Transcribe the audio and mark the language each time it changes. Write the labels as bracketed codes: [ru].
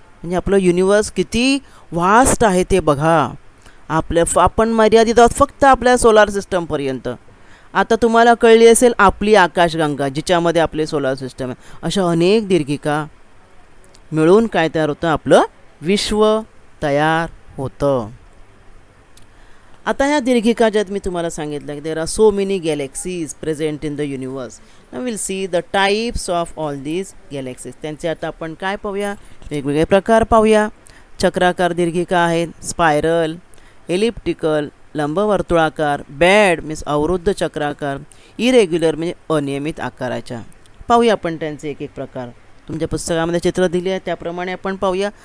[mr] म्हणजे आपलं युनिवर्स किती वास्ट आहे ते बघा. आपण मर्यादित आहोत फक्त आपल्या सोलार सिस्टमपर्यंत. आता तुम्हाला कळली असेल आपली आकाशगंगा, जिच्यामध्ये आपले सोलार सिस्टम आहे. अशा अनेक दीर्घिका मिळून काय तयार होतं? आपलं विश्व तयार होतं. आता ह्या दीर्घिका ज्यात मी तुम्हाला सांगितलं की [en] There are so many galaxies present in the universe. Now will see the types of all these galaxies. [mr] त्यांचे आता आपण काय पाहूया? वेगवेगळे प्रकार पाहूया. चक्राकार दीर्घिका आहेत, स्पायरल, एलिप्टिकल लंबवर्तुळाकार, बॅड मीन्स अवरुद्ध चक्राकार, इरेग्युलर म्हणजे अनियमित आकाराच्या. पाहूया आपण त्यांचे एक एक प्रकार. तुमच्या पुस्तकामध्ये चित्र दिली आहे त्याप्रमाणे आपण पाहूया.